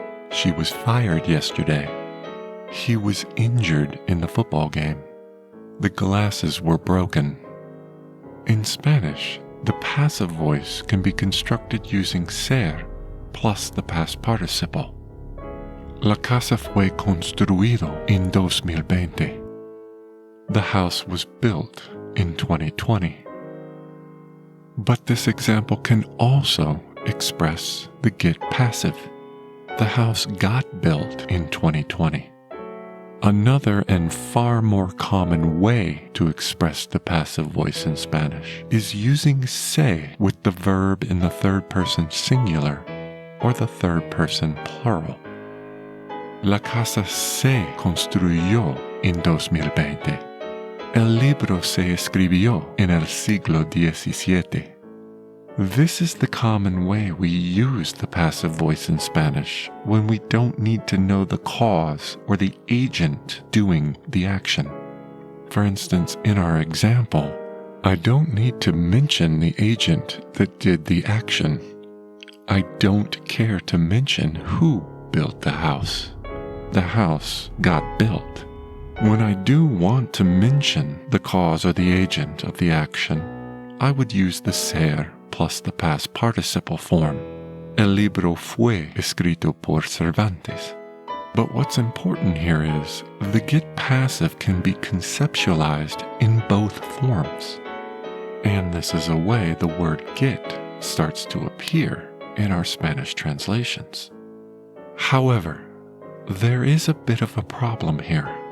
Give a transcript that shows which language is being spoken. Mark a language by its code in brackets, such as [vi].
[en] She was fired yesterday. He was injured in the football game. The glasses were broken. In Spanish, the passive voice can be constructed using ser plus the past participle. [es] La casa fue construido en 2020. [en] The house was built in 2020. But this example can also express the get passive. The house got built in 2020. Another and far more common way to express the passive voice in Spanish is using se with the verb in the third person singular or the third person plural. [es] La casa se construyó en 2020. El libro se escribió en el siglo XVII. [en] This is the common way we use the passive voice in Spanish when we don't need to know the cause or the agent doing the action. For instance, in our example, I don't need to mention the agent that did the action. I don't care to mention who built the house. The house got built. When I do want to mention the cause or the agent of the action, I would use the ser plus the past participle form. [es] El libro fue escrito por Cervantes. [en] But what's important here is the get passive can be conceptualized in both forms. And this is a way the word get starts to appear in our Spanish translations. However, there is a bit of a problem here.